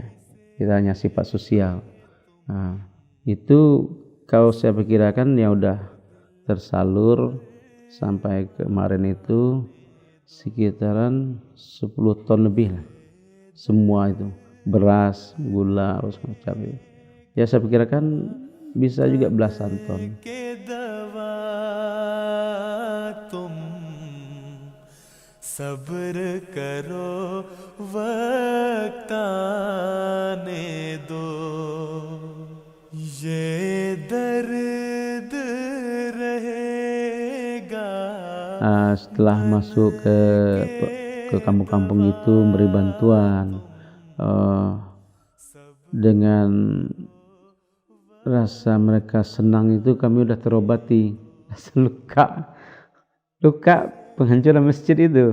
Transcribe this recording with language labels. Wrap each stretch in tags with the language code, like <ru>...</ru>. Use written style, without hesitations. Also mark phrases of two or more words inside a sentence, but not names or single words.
<id>Kita hanya sifat sosial. Itu kalau saya perkirakan ya udah tersalur sampai kemarin itu sekitaran 10 ton lebih lah. Semua itu beras, gula, apa semacam itu. Ya saya perkirakan bisa juga belasan ton.</id> <hi>सब्र करो वक्त आने दो ये दर्द रहेगा.</hi> <id>Setelah masuk ke kampung-kampung itu memberi bantuan dengan rasa mereka senang itu kami udah terobati rasa luka penghancuran masjid itu.</id>